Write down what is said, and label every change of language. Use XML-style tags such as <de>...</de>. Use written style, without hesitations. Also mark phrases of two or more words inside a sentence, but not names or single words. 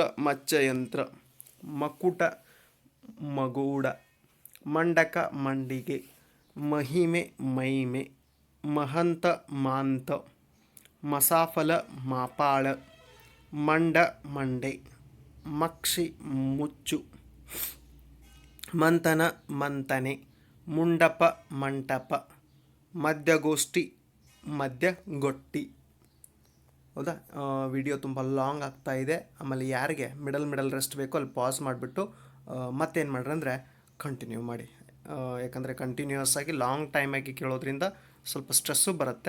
<kn>ಮಚ್ಚಯಂತ್ರ, ಮಕುಟ ಮಗೂಡ, ಮಂಡಕ ಮಂಡಿಗೆ, ಮಹಿಮೆ ಮೈಮೆ, ಮಹಂತ ಮಾಂತ, ಮಸಾಫಲ ಮಾಪಾಳ, ಮಂಡ ಮಂಡೆ, ಮಕ್ಷಿ ಮುಚ್ಚು, ಮಂಥನ ಮಂಥನೆ, ಮುಂಡಪ ಮಂಟಪ, ಮಧ್ಯಗೋಷ್ಠಿ ಮಧ್ಯಗೊಟ್ಟಿ. ಹೌದಾ, ವಿಡಿಯೋ ತುಂಬ ಲಾಂಗ್ ಆಗ್ತಾ ಇದೆ. ಆಮೇಲೆ ಯಾರಿಗೆ</kn> <en>middle rest</en> <kn>ಬೇಕೋ ಅಲ್ಲಿ ಪಾಸ್ ಮಾಡಿಬಿಟ್ಟು ಮತ್ತೇನು ಮಾಡ್ರಿ ಅಂದರೆ ಕಂಟಿನ್ಯೂ ಮಾಡಿ. ಯಾಕಂದರೆ ಕಂಟಿನ್ಯೂಯಸ್ ಆಗಿ ಲಾಂಗ್ ಟೈಮಾಗಿ ಕೇಳೋದ್ರಿಂದ ಸ್ವಲ್ಪ ಸ್ಟ್ರೆಸ್ಸು ಬರುತ್ತೆ.</kn>